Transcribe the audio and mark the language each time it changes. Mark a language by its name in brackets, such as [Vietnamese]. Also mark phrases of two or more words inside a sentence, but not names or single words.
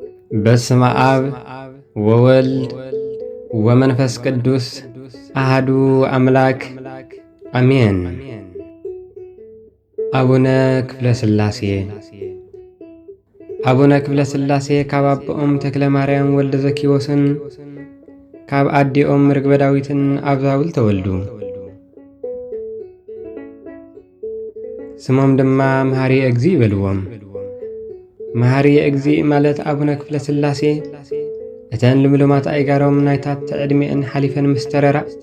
[Geez] በስመ አብ ወወልድ ወመንፈስ ቅዱስ አሐዱ አምላክ አሜን። [Tigrinya] አቡነ ክፍለ ሥላሴ አቡነ ክፍለ ሥላሴ ካብ አቦኦም ተክለ ማርያም ወልደ ዘኪዎስን ካብ አዲኦም ርግበ ዳዊትን ኣብ ዛውል ተወልዱ። ስሞም ድማ መሃሪ እግዚ ይበልዎም። መሃሪ እግዚ ማለት አቡነ ክፍለ ሥላሴ እተን ልምሉማት አይጋሮም ናይታት ዕድሜአን ሓሊፈን ምስተረራ